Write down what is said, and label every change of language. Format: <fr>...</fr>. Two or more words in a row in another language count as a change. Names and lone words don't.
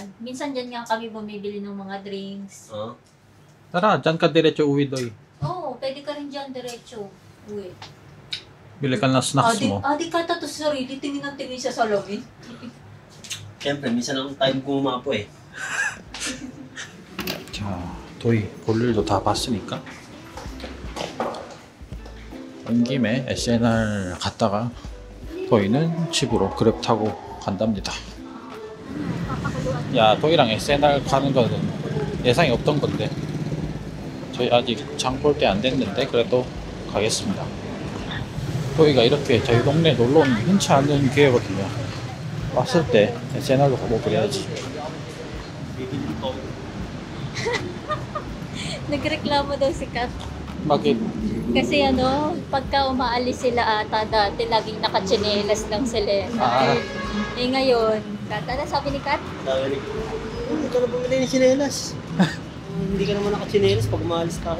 <tl>Minsan dyan nga kami bumibili ng mga drinks. Oh. Tara, dyan ka diretso uwi, doy. Oo, diretso. Uwi. Bili ka ng snacks mo. Di ka tatos sarili, tingin ng tingin sa salamin. Siyempre, minsan ang time ko umapo eh.</tl> <ko>자, 도희 볼 일도 다 봤으니까 온 김에 SNR 갔다가 도희는 집으로 그랩 타고 간답니다. 야, 도희랑 SNR 가는 거는 예상이 없던 건데 저희 아직 장 볼 때 안 됐는데 그래도 가겠습니다. 도희가 이렇게 저희 동네 놀러 오는 게 흔치 않은 기회거든요. 왔을 때 SNR도 가보고 그래야지.</ko> <tl>Bibili ko. Nagreklamo daw si Kat. Bakit? Kasi pagka umaalis sila ata dati, laging nakatsinelas lang sila. Eh ngayon, Kat, ano sabi ni Kat? Sabi ni hindi ka na bumili ng sinelas. Hindi ka naman nakatsinelas pag umalis tayo.</tl>